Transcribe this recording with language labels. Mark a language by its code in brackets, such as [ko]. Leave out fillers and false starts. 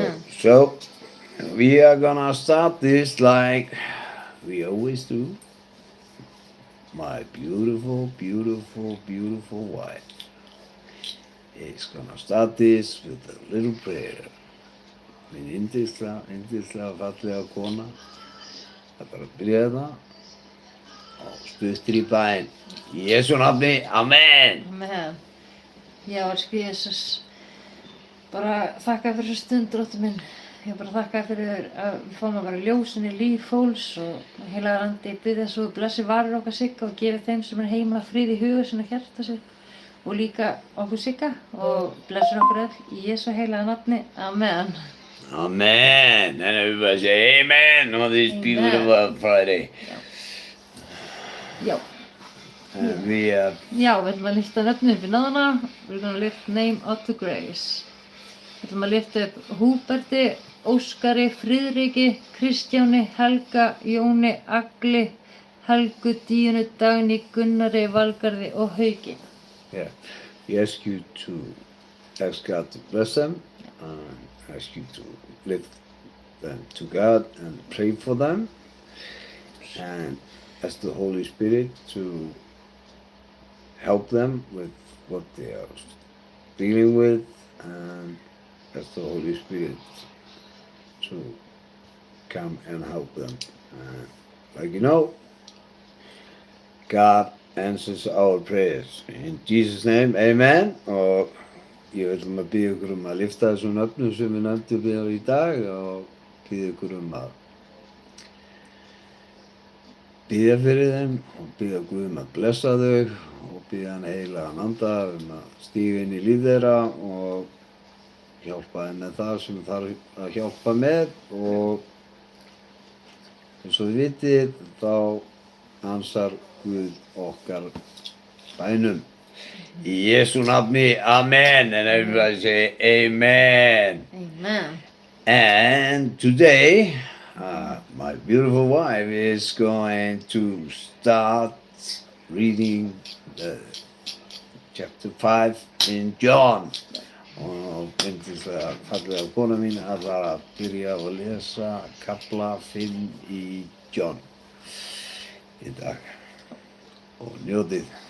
[en] So we are gonna start this like we always do. My beautiful, beautiful, beautiful wife is gonna start this with a little prayer. [is] Mín yndislega fallega kona ætlar að byrja þetta og stuttur í bæn. Í Jesú nafni, amen! Amen. Já, elsku Jesús. Bara þakka fyrir þessu stund, Drottinn minn. Ég bara þakka fyrir að við fáum að vera ljósin í líf fólks og heilagur andi, ég bið þess að þú blessi varir okkar Sigga og gefi þeim sem er heima frið í huga sinna hjarta sig og líka okkur Sigga og blessir okkur öll í Jesú heilaga nafni, amen. Amen! [en] And everybody say amen on this beautiful Friday. [is] Já. [en] And [is] Já, við ætlum að lyfta nöfnum upp í náðuna. [en] We're gonna lift name up to grace. [is] Við ætlum að lyfta upp Húberti, Óskari, Friðriki, Kristjáni, Helga, Jóni, Agli, Helgu, Díunu, Dagný, Gunnari, Valgarði og Hauki. [en] yeah, we ask you to ask God to bless them. Ask you to lift them to God and pray for them. And ask the Holy Spirit to help them with what they are dealing with. And ask the Holy Spirit to come and help them. Like you know, God answers our prayers. In Jesus' name, amen. [is] Og ég vil biðja ykkur að lyfta þessum nöfnum sem við nefndum við í dag og biðja ykkur að biðja fyrir þeim og biðja Guð að blessa þau og biðja hann heilagan anda að stíga inn í líf þeirra og hjálpa þeim með það sem þarf að hjálpa með og eins og þið vitið þá ansar Guð okkar bænum. Í Jesú nafni, amen. [en] And everybody say amen. [is] Amen. [en] And today, my beautiful wife is going to start reading chapter 5 in John. [is] Og yndislega fallega kona mín ætlar að byrja að lesa kafla 5 í John í dag. Og njótið.